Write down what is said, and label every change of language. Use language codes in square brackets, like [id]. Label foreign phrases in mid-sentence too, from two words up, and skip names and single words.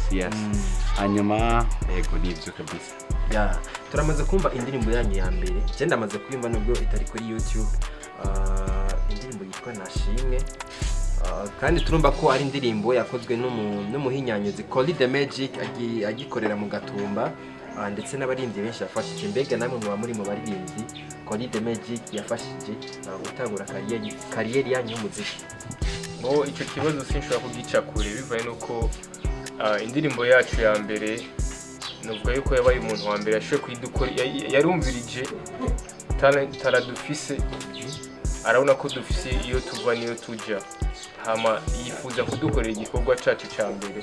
[rn] Yes. Hanyuma yego nibyo kabisa. Turamaze kumva indirimbo yanyu ya mbere cyenda amaze kuyumva nubwo itari kuri YouTube indirimbo yitwa Nashimwe kandi turumva ko ari indirimbo yakozwe n'umuhinyanyuzi Koli the Magic agikorera mu Gatumba ndetse n'abaririmbyi benshi yafashije. Mbega namwe muba muri mu baririmbyi Koli the Magic yafashije gutangura kariyeri yanyu y'umuziki? Bo icyo kibazo sinshobora kugica kure bivaye nuko indirimbo yacu ya mbere nuvuga yuko yabaye umuntu wa mbere yashoboye kuyidukora, yarumvirije taradufise, arabona ko dufise iyo tuva niyo tuja, hama yifuza kudukorera igikorwa cacu ca mbere.